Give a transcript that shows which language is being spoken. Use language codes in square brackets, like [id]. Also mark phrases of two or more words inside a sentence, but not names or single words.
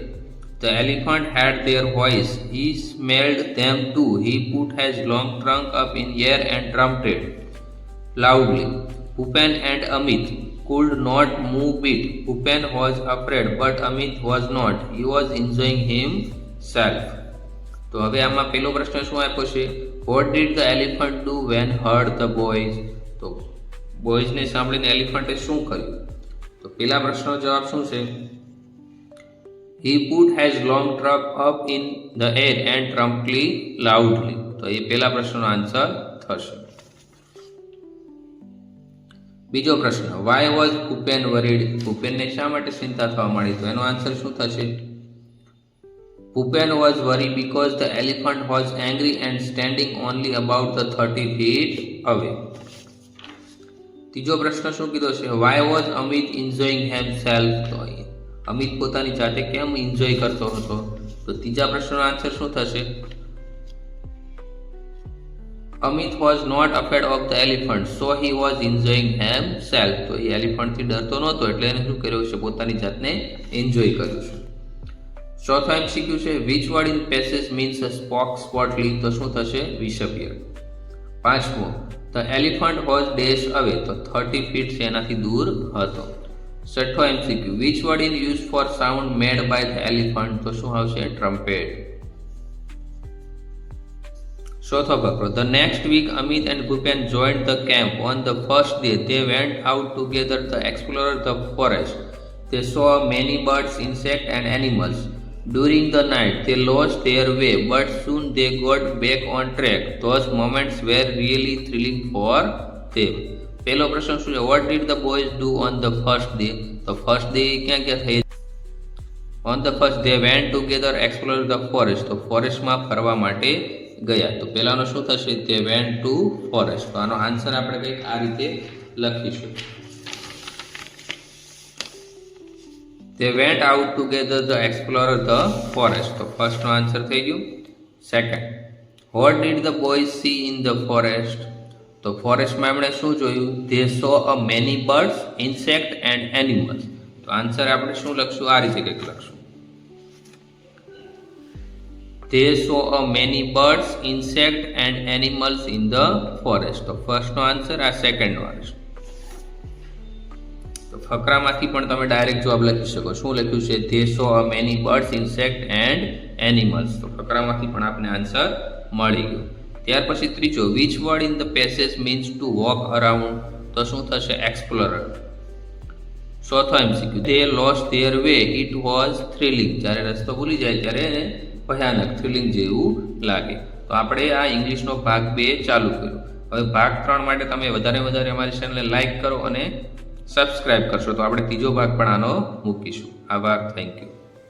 [en] The elephant had their voice. He smelled them too. He put his long trunk up in air and trumpeted loudly. Bhupen and Amit could not move it. Bhupen was afraid, but Amit was not. He was enjoying himself. [gu] તો હવે આમાં પહેલો પ્રશ્ન શું આપ્યો છે? [en] What did the elephant do when heard the boys? [gu] તો બોયઝને સાંભળીને એલિફન્ટે શું કર્યું? તો પહેલા પ્રશ્નનો જવાબ શું છે? [en] He put his long trunk up in the air and trumpeted loudly. [gu] તો એ પહેલા પ્રશ્નનો આન્સર થશે. બીજો પ્રશ્ન, [en] why was Bhupen worried? [gu] ભૂપેનને શા માટે ચિંતા થવા માંડી? તો એનો આન્સર શું થશે? [en] Bhupen was worried because the elephant was angry and standing only about the 30 feet away. [gu] ત્રીજો પ્રશ્ન શું કીધો છે? [en] Why was Amit enjoying himself? [gu] તો અમિત પોતાની જાતે કેમ એન્જોય કરતો હતો? તો ત્રીજા પ્રશ્નનો આન્સર શું થશે? [en] Amit was not afraid of the elephant, so he was enjoying himself. [gu] તો એ એલિફન્ટથી ડરતો નહોતો એટલે એને શું કર્યું છે? પોતાની જાતને એન્જોય કર્યું છે. ચોથો MCQ છે, [en] which word in passage means a spoke spotly? [gu] તો શું થશે? [en] disappeared. પાંચમો, the elephant was dash away. [gu] તો 30 feet છે એનાથી દૂર હતો. છઠ્ઠો MCQ, [en] which word in use for sound made by the elephant? [gu] તો શું આવશે? trumpet. ચોથો ફકરો, [en] the next week Amit and Bhupen joined the camp. On the first day they went out together to explore the forest. They saw many birds, insects and animals. During the night they lost their way, but soon they got back on track. Those moments were really thrilling for them. [gu] પહેલો પ્રશ્ન શું છે? [en] What did the boys do on the first day? [gu] તો [en] first day [gu] ક્યાં થઈ? [en] On the first they went together explore the forest. [gu] તો ફોરેસ્ટમાં ફરવા માટે ગયા. તો પહેલાનો શું થશે? [en] They went to forest. [gu] તો આનો આન્સર આપણે કંઈક આ રીતે લખીશું. [en] They went out together to explore the forest. [gu] તો ફર્સ્ટનો આન્સર થઈ ગયું. સેકન્ડ, [en] what did the boys see in the forest? [gu] તો ફોરેસ્ટમાં એમણે શું જોયું? [en] They saw a many birds, insects and animals. [gu] તો આન્સર આપણે શું લખશું? આ રીતે કંઈક લખશું. [en] They saw a many birds, insects and animals in the forest. [gu] તો ફર્સ્ટનો આન્સર, આ સેકન્ડનો આન્સર. તો ફકરામાંથી પણ તમે ડાયરેક્ટ જવાબ લખી શકો. શું લખ્યું છે? [en] They saw a many birds, insects and animals. [gu] તો ફકરામાંથી પણ આપણે આન્સર મળી ગયો. ત્યાર પછી ત્રીજો, [en] which word in the passage means to walk around? [gu] તો શું થશે? explorer. ચોથો MCQ, [en] they lost their way. It was thrilling. [gu] જ્યારે રસ્તો ભૂલી જાય ત્યારે ભયાનક, થ્રિલિંગ જેવું લાગે. તો આપણે આ ઇંગ્લિશનો ભાગ 2 ચાલુ કર્યો. હવે ભાગ 3 માટે તમે વધારે અમારી ચેનલને લાઇક કરો અને સબસ્ક્રાઇબ કરશો તો આપણે ત્રીજો ભાગ પણ આનો મૂકીશું. આભાર. [en] thank you.